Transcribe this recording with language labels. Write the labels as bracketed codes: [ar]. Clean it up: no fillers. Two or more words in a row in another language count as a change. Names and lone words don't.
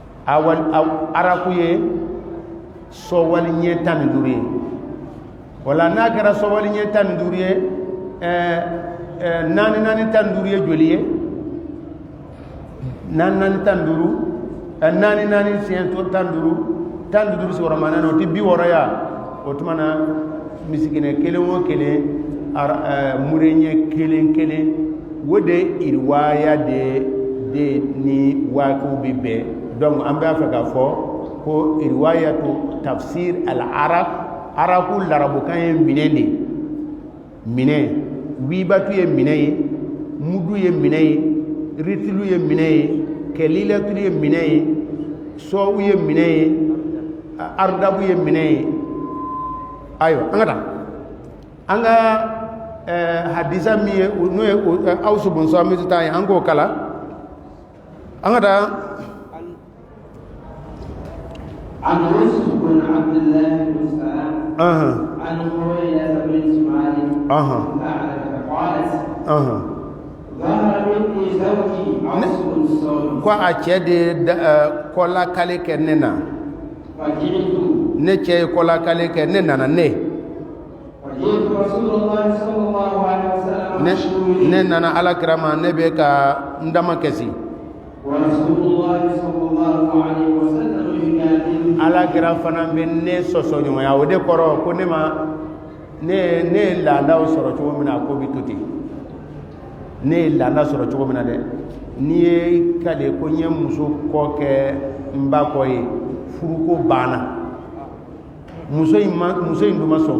[bm] araku ye sowali ɲɛ 15 ye wala n'a kɛra sowali ɲɛ 15 ye naani 15 ye joli ye naani 15 naani siɲɛ 15 sigiyɔrɔ maana o tɛ 60 ya o tuma na misikinɛ kelen o kelen mureɲɛ kelen o de iriwaya de ni waakiw bɛ bɛn donc an b'a fɛ k'a fɔ ko [ar] رواية تفسير العرب [bm] araku larabukan ye minɛ de minɛ wibatu ye minɛ ye mudu ye minɛ ye ritilu ye minɛ ye kɛlilatu ye minɛ ye sɔwu ye minɛ ye ardabu ye minɛ ye ayiwa an ka taa an ka hadisa min ye n'o ye Awsu bun Samit ta ye an k'o kala an ka taa [ar] عن يوسف بن عبد الله بن سلام عن هريرة بنت مالك قالت ظهر مني زوجي عوف بن الصامت [bm] ko a cɛ de kɔlakale kɛ ne na [ar] فجئت [bm] ne cɛ ye kɔlakale kɛ ne nana [ar] وجئت رسول الله صلى الله عليه وسلم [bm] ne nana alakira ma ne bɛ ka n dama kɛsi [ar] ورسول الله صلى الله عليه وسلم ينادي [bm] alakira fana bɛ ne sɔsɔ ɲɔgɔnya o de kɔrɔ ko ne ma ne ye laadaw sɔrɔ cogo min na ko bɛ to ten ne ye laada sɔrɔ cogo min na dɛ n'i ye kale ko n ye muso kɔ kɛ n ba kɔ ye furuko banna muso in dun ma sɔn